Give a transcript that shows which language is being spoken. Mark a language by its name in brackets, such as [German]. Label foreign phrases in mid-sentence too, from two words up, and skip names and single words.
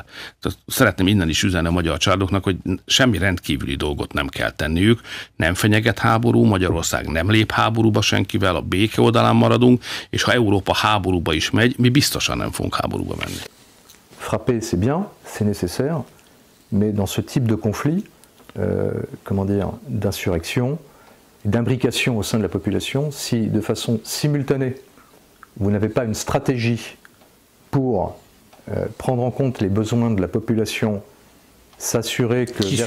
[Hungarian] Tehát szeretném innen is üzenni a magyar családoknak, hogy semmi rendkívüli dolgot nem kell tenniük, nem fenyeget háború, Magyarország nem lép háborúba senkivel, a béke oldalán maradunk, és ha Európa háborúba is megy, mi biztosan nem fogunk háborúba menni. [French] Frapper, c'est bien, c'est nécessaire, mais dans ce type de conflit, comment dire, d'insurrection, d'imbrication au sein de la population, si de façon simultanée, vous n'avez pas une stratégie pour prendre en compte les besoins de la population, s'assurer que